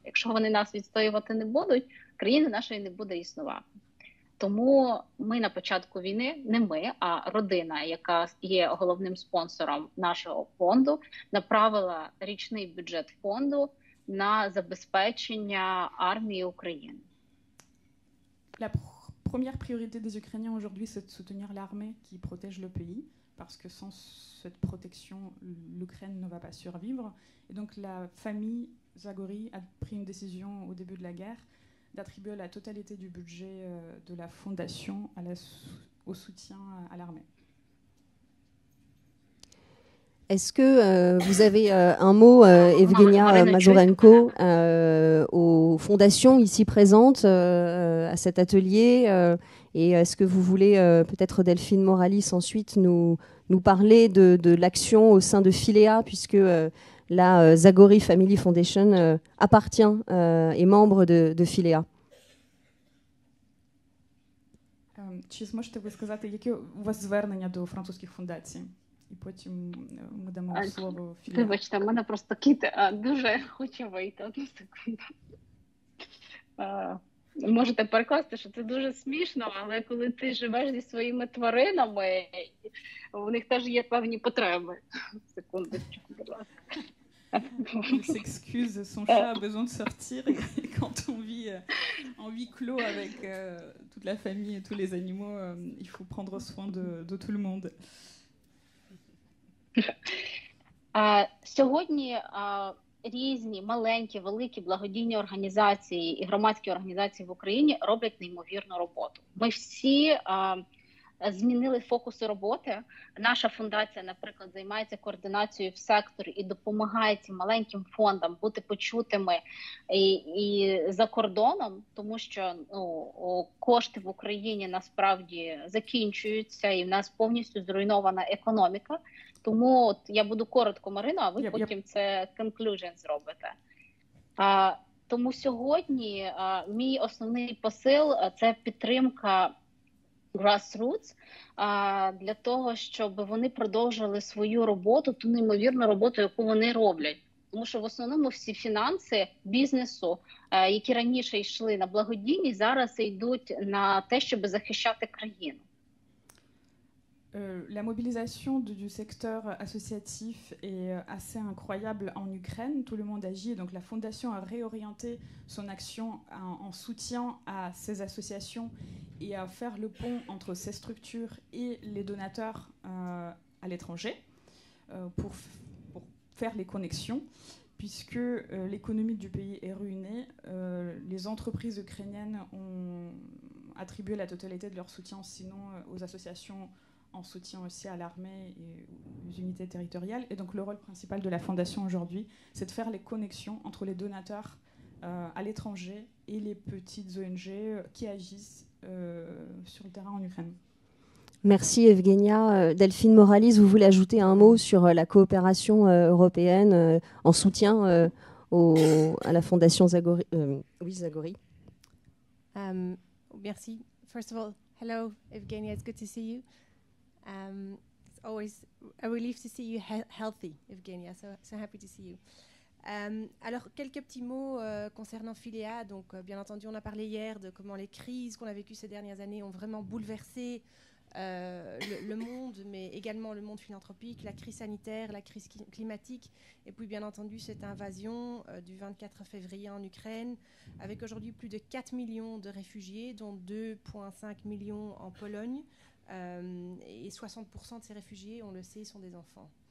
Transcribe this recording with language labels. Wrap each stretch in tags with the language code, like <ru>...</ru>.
<uk>Якщо вони нас відстоювати не будуть, країни нашої не буде існувати. Тому ми на початку війни, не ми, а родина, яка є головним спонсором нашого фонду, направила річний бюджет фонду на забезпечення армії України.</uk> <fr>La première priorité des Ukrainiens aujourd'hui, c'est de soutenir l'armée qui protège le pays, parce que sans cette protection, l'Ukraine ne va pas survivre. Et donc la famille Zagori a pris une décision au début de la guerre d'attribuer la totalité du budget de la fondation au soutien à l'armée. Est-ce que vous avez un mot, Evgenia Mazurenko, aux fondations ici présentes à cet atelier et est-ce que vous voulez, peut-être Delphine Moralis ensuite, nous parler de l'action au sein de Philea, puisque la Zagori Family Foundation appartient et membre de Philea.</fr> <uk>Чи зможете ви сказати, які у вас звернення до французьких фундацій? І потім ми дамо слово Філія. Вибачте, в мене просто кіт дуже хоче вийти. Одну секунду. Можете перекласти, що це дуже смішно, але коли ти живеш зі своїми тваринами, у них теж є певні потреби. Секундочку, будь ласка.</uk> <fr>Il s'excuse, son chat a besoin de sortir et quand on vit en huis clos avec toute la famille et tous les animaux, il faut prendre soin de tout le monde.</fr> <uk>Сьогодні різні маленькі, великі благодійні організації і громадські організації в Україні роблять неймовірну роботу. Ми всі змінили фокуси роботи. Наша фундація, наприклад, займається координацією в секторі і допомагає цим маленьким фондам бути почутими і за кордоном, тому що кошти в Україні насправді закінчуються і в нас повністю зруйнована економіка. Тому я буду коротко, Марина, а ви потім це conclusion зробите. Тому сьогодні мій основний посил – це підтримка grassroots, для того, щоб вони продовжили свою роботу, ту неймовірну роботу, яку вони роблять. Тому що в основному всі фінанси бізнесу, які раніше йшли на благодійність, зараз йдуть на те, щоб захищати країну.</uk> <fr>La mobilisation du secteur associatif est assez incroyable en Ukraine. Tout le monde agit. Et donc la Fondation a réorienté son action en soutien à ces associations et à faire le pont entre ces structures et les donateurs à l'étranger pour faire les connexions. Puisque l'économie du pays est ruinée, les entreprises ukrainiennes ont attribué la totalité de leur soutien, sinon aux associations en soutien aussi à l'armée et aux unités territoriales. Et donc le rôle principal de la Fondation aujourd'hui, c'est de faire les connexions entre les donateurs à l'étranger et les petites ONG qui agissent sur le terrain en Ukraine. Merci Evgenia. Delphine Moralis, vous voulez ajouter un mot sur la coopération européenne en soutien à la Fondation Zagori. Oui, Zagori. Merci.</fr> <en>First of all, hello Evgenia, it's good to see you. It's always a relief to see you healthy, Evgenia, so happy to see you.</en> <fr>Alors, quelques petits mots concernant Philéa. Donc, bien entendu, on a parlé hier de comment les crises qu'on a vécues ces dernières années ont vraiment bouleversé le monde, mais également le monde philanthropique, la crise sanitaire, la crise climatique, et puis bien entendu cette invasion du 24 février en Ukraine, avec aujourd'hui plus de 4 millions de réfugiés, dont 2,5 millions en Pologne, et 60% de ces réfugiés, on le sait, sont des enfants.</fr>